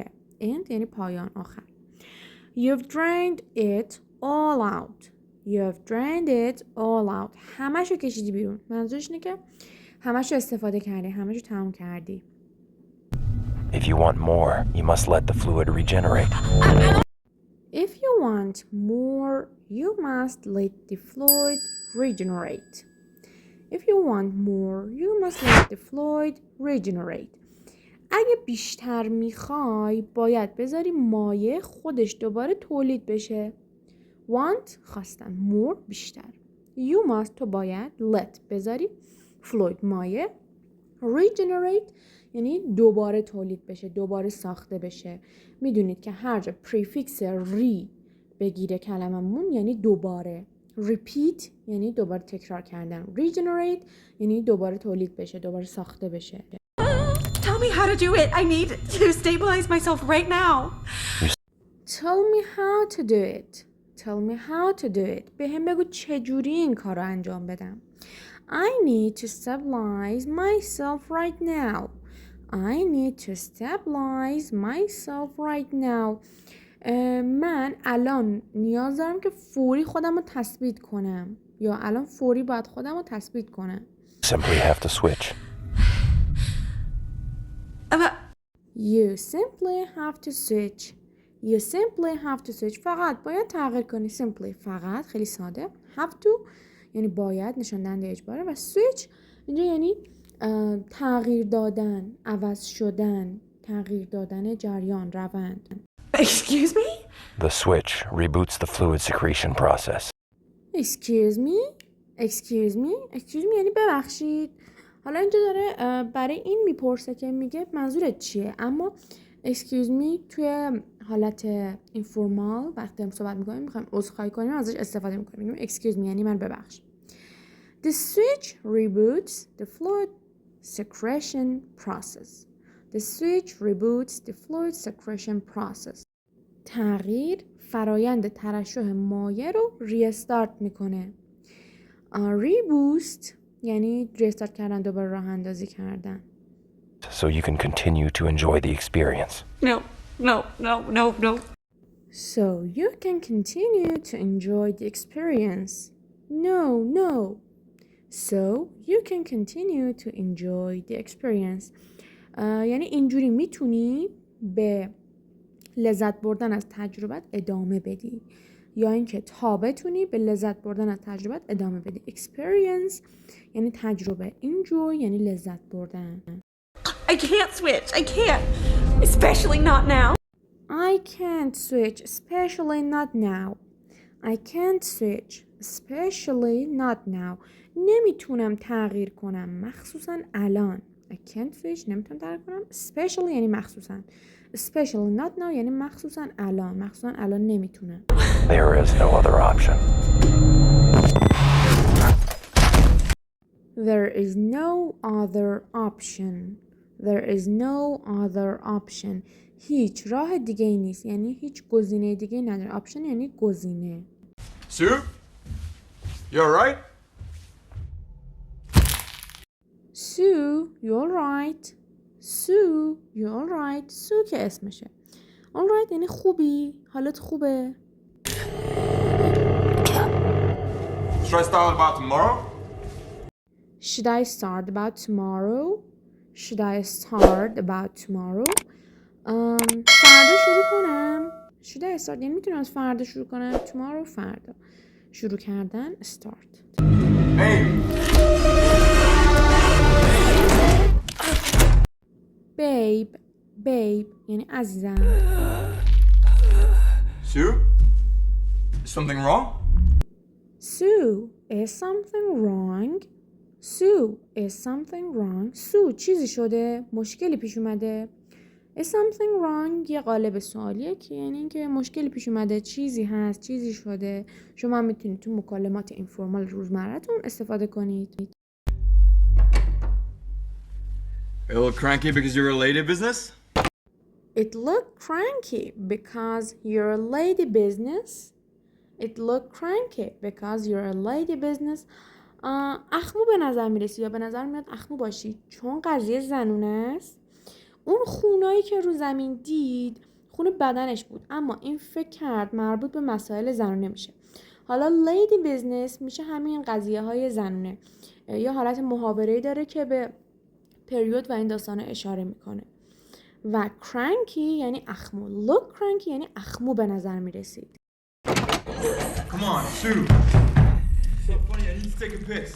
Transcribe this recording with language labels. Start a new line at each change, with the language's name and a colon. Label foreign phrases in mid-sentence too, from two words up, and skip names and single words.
Persian: End یعنی پایان آخر.
English: You've drained it all out. You've drained it all out.
Persian: همشو کشیدی بیرون. منظورش اینه که همشو استفاده کردی. همشو تمام کردی.
English: If you want more, you must let the fluid regenerate. If you want more, you must let the fluid regenerate. If you want more, you must let the fluid regenerate.
Persian: اگه بیشتر میخوای باید بذاری مایع خودش دوباره تولید بشه. Want خواستن. More بیشتر.
English: You must
Persian: تو باید let بذاری fluid مایع regenerate یعنی دوباره تولید بشه، دوباره ساخته بشه. میدونید که هر جا پریفیکس ری بگیره کلممون یعنی دوباره. repeat یعنی دوباره تکرار کردن. regenerate یعنی دوباره تولید بشه، دوباره ساخته بشه.
English: Tell me how to do it. I need to stabilize myself right now. Tell me how to do it. Tell me how to do it.
Persian: به هم بگو چجوری این کار رو انجام بدم.
English: I need to stabilize myself right now. I need to stabilize myself right now.
Persian: من الان نیاز دارم که فوری خودم رو تثبیت کنم. یا الان فوری باید خودم رو تثبیت کنم.
English: Simply have to switch. You simply have to switch. You simply have to switch.
Persian: فقط باید تغییر کنی. Simply فقط خیلی ساده.
English: Have to
Persian: یعنی باید نشان دهنده اجباره و switch اینجا یعنی تغییر دادن، عوض شدن، تغییر دادن جریان، روند.
English: Excuse me? The switch reboots the fluid secretion process. Excuse me? Excuse me? Excuse me
Persian: یعنی ببخشید. حالا اینجا داره برای این میپرسه که میگه منظورت چیه، اما
English: excuse me
Persian: توی حالت اینفورمال وقتی هم صحبت میکنیم میخوایم عذرخواهی کنیم ازش استفاده میکنیم. میگیم
English: excuse me
Persian: یعنی من ببخش.
English: The switch reboots the fluid secretion process. The switch reboots the fluid secretion process.
Persian: تغییر فرایند ترشح مایع رو ریستارت میکنه. ریبوست یعنی ریستارت کردن، دوباره راه اندازی کردن.
English: so you can continue to enjoy the experience. No, no, no, no, no. So you can continue to enjoy the experience. No, no. So you can continue to enjoy the experience.
Persian: یعنی اینجوری میتونی به لذت بردن از تجربت ادامه بدی، یا اینکه تا بتونی به لذت بردن از تجربت ادامه بدی. Experience یعنی تجربه، enjoy یعنی لذت بردن.
English: I can't switch. I can't. Especially not now. I can't switch, especially not now. I can't switch, especially not now.
Persian: نمیتونم تغییر کنم، مخصوصا الان.
English: I can't switch
Persian: نمیتونم تغییر کنم. Especially یعنی مخصوصا.
English: Especially not now
Persian: یعنی مخصوصا الان. مخصوصا الان نمیتونم.
English: There is no other option. There is no other option. There is no other option.
Persian: هیچ راه دیگه ای نیست، یعنی هیچ گزینه دیگه ای نداره. option یعنی گزینه.
English: Sue? You alright? Sue, you alright? Sue, you alright? Sue
Persian: که اسمشه. alright یعنی خوبی؟ حالت خوبه؟
English: Should I start about tomorrow? Should I start about tomorrow? Should I start about tomorrow?
Persian: فردا شروع کنم.
English: Should I start
Persian: یعنی میتونم از فردا شروع کنم. Tomorrow فردا. شروع کردن start.
English: Hey!
Persian: Babe یعنی عزیزم.
English: Sue? Is something wrong? Sue, is something wrong? Sue, is something wrong? Sue,
Persian: چیزی شده؟ مشکلی پیش اومده؟
English: Is something wrong
Persian: یه قالب سوالیه که یعنی اینکه مشکلی پیش اومده، چیزی هست، چیزی شده. شما میتونید تو مکالمات اینفورمال روزمره‌تون استفاده کنید.
English: Are you a little cranky because you're a lady business? It looked cranky because you're a lady business. It looked cranky because you're a lady business.
Persian: اخمو به نظر میرسی یا به نظر میاد اخمو باشی چون قضیه زنونه است. اون خونایی که رو زمین دید خون بدنش بود، اما این فکر کرد مربوط به مسائل زنونه میشه. حالا
English: lady business
Persian: میشه همین قضیه های زنونه. یا حالت محاوره‌ای داره که به پریود و این داستانه اشاره میکنه. و cranky یعنی اخمو.
English: look cranky
Persian: یعنی اخمو به نظر میرسید.
English: Come on, Sue. So funny, I need to take a piss.